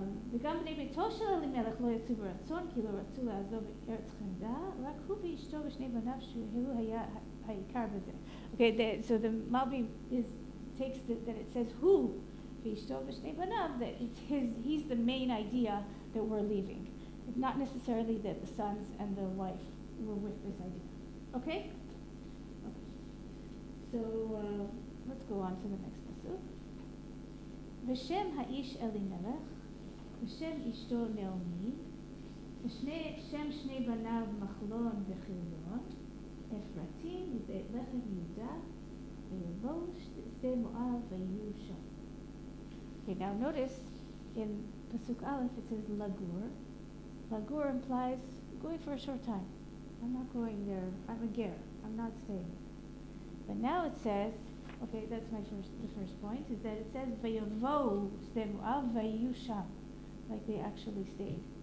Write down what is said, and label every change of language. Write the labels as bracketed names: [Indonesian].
[Hebrew] וגם בני ביתו של אלימלך לא יצאו ברצון, כי לא רצו לעזוב ארץ חמדה, רק הוא ואשתו ושני בניו שהוא היה העיקר בזה. [English] Okay, so the Malbim takes that it says who [Hebrew] ואשתו ושני בניו, [English] that he's the main idea that we're leaving. It's not necessarily that the sons and the wife were with this idea. Okay? So let's go on to the next pasuk. [Hebrew] ושם האיש אלימלך, ושם אשתו נעמי, ושם שני בניו מחלון וחילון, אפרתים מבית לחם יהודה, ויבואו שדה מואב ויהיו שם. [English] Okay, now notice in Pasuk Aleph it says lagur. Lagur implies going for a short time. I'm not going there. I'm a ger. I'm not staying. But now it says, okay, that's the first point, is that it says [Hebrew] vayavohu sde moav vayu sham, [English] like they actually stayed.